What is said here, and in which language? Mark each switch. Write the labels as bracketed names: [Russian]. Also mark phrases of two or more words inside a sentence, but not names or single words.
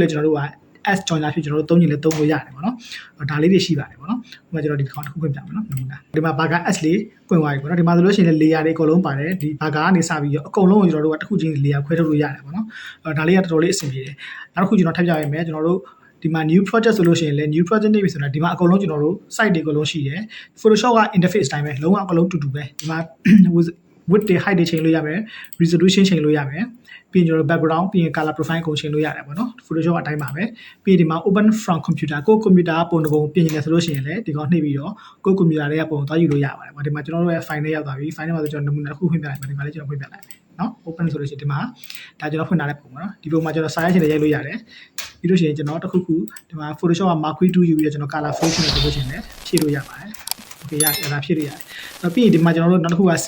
[Burmese] လည်းကျွန်တော်တို့က as ကြော်ညာဖြစ်ကျွန်တော်တို့သုံးရင်လည်းသုံးလို့ရတယ်ပေါ့နော်ဒါလေးတွေရှိပါတယ်ပေါ့နော်ဥပမာကျွန်တော်ဒီကောင်တစ်ခုဖွင့်ပြမယ်နော်နမူနာဒီမှာ [English] burger s [Burmese] လေးဖွင့်သွားပြီပေါ့နော်ဒီမှာဆိုလို့ရှိရင်လည်း layer တွေအကုန်လုံးပါတယ်ဒီ burger ကနေစပြီးတော့အကုန်လုံးကိုကျွန်တော်တို့ကတစ်ခုချင်း layer ခွဲထုတ်လို့ရတယ်ပေါ့နော်ဒါလေးကတော်တော်လေးအဆင်ပြေတယ်နောက်တစ်ခုကျွန်တော်ထပ်ပြရမယ်ကျွန်တော်တို့ဒီမှာ [English] new project [Burmese] ဆိုလို့ရှိရင်လည်း [English] new project [Burmese] နေပြီဆိုတာဒီမှာအကုန်လုံးကျွန်တော်တို့ site တွေအကုန်လုံးရှိတယ် Photoshop က interface တိုင်းပဲလုံးဝအကုန်လုံးတူတူပဲဒီမှာ width တွေ height တွေချိန်လို့ရမယ် resolution ချိန်လို့ရမယ်ပြီးရင်ကျွန်တော် background ပြီးရင် [English] color profile [Burmese] ကိုချိန်လို့ရတယ်ပေါ့နော် Photoshop အတိုင်းပါပဲပြီးရင်ဒီမှာ [English] open from computer [Burmese] ကို computer ပုံတစ်ပုံပြင်နေတယ်ဆိုလို့ရှိရင်လည်းဒီကောင်နှိပ်ပြီးတော့ကို computer တွေကပုံသွားယူလို့ရပါတယ်ပေါ့ဒီမှာကျွန်တော်တို့ရဲ့ file နဲ့ရောက်သွားပြီ file ထဲမှာဆိုကျွန်တော်နမူနာတစ်ခုဖွင့်ပြလိုက်ပါဒီမှာလေးကျွန်တော်ဖွင့်ပြလိုက်မယ် နော် open ဆိုလို့ရှိရင်ဒီမှာဒါကျွန်တော်ဖွင့်ထားတဲ့ပုံပေါ့နော်ဒီပုံမှာကျွန်တော်စာရိုက်ချင်တယ်ရိုက်လို့ရတယ်ပြီးလို့ရှိရင်ကျွန်တော်တစ်ခုခုဒီမှာ Photoshop က Mark 2 ယူပြီးတော့ကျွန်တော် [English] color fill [Burmese] နဲ့ဆိုလို့ရှိရင်လည်းဖြည့်လို့ရပါတယ်okay ရတယ်ဒါဖြည့်လို့ရတယ်နောက်ပြီးရင်ဒီမှာကျွန်တော်တို့နောက်တစ်ခုက CV